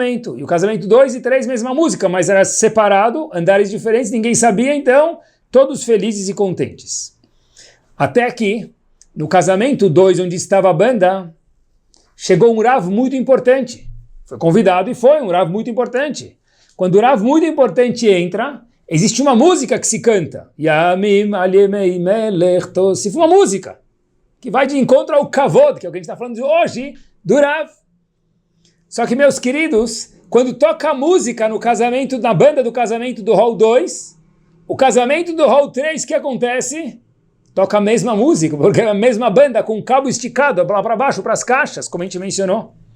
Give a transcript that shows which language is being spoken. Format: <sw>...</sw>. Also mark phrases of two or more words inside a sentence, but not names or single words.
<pt>E o casamento 2 e 3, mesma música, mas era separado, andares diferentes, ninguém sabia, então todos felizes e contentes. Até aqui, no casamento 2, onde estava a banda, chegou um Rav muito importante. Foi convidado e foi um Rav muito importante. Quando o Rav muito importante entra, existe uma música que se canta.</pt> <he>ימים על ימי מלך תוסיף.</he> <pt>Uma música que vai de encontro ao kavod, que é o que a gente está falando de hoje, do Rav. Só que, meus queridos, quando toca a música no casamento, na banda do casamento do Hall 2, o casamento do Hall 3, o que acontece? Toca a mesma música, porque é a mesma banda, com o cabo esticado lá para baixo, para as caixas, como a gente mencionou.</pt>